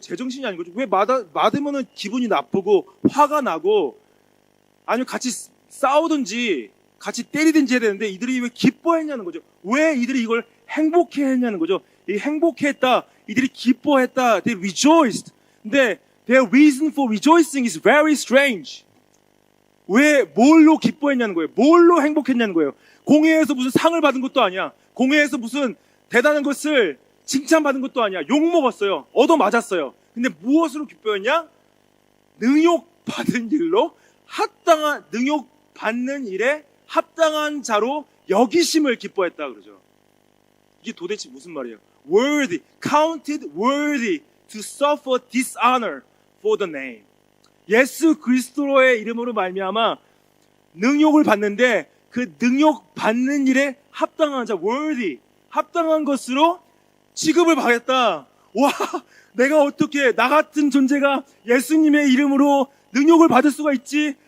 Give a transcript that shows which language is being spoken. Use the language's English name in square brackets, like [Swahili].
[Korean] 제정신이 아닌 거죠. 왜 맞으면은 기분이 나쁘고 화가 나고 아니면 같이 싸우든지 같이 때리든지 해야 되는데 이들이 왜 기뻐했냐는 거죠. 왜 이들이 이걸 행복해 했냐는 거죠. 이 행복했다, 이들이 기뻐했다, [English] they rejoiced. [Korean] 근데 [English] their reason for rejoicing is very strange. [Korean] 왜 뭘로 기뻐했냐는 거예요. 뭘로 행복했냐는 거예요. 공회에서 무슨 상을 받은 것도 아니야. 공회에서 무슨 대단한 것을 칭찬받은 것도 아니야. 욕 먹었어요. 얻어 맞았어요. 근데 무엇으로 기뻐했냐? 능욕받은 일로 합당한, 능욕받는 일에 합당한 자로 여기심을 기뻐했다 그러죠. 이게 도대체 무슨 말이에요? [English] worthy, counted worthy to suffer dishonor for the name. [Korean] 예수 그리스도의 이름으로 말미암아 능욕을 받는데 그 능욕 받는 일에 합당한 자, worthy, 합당한 것으로 취급을 받았다. 와, 내가 어떻게 나 같은 존재가 예수님의 이름으로 능욕을 받을 수가 있지?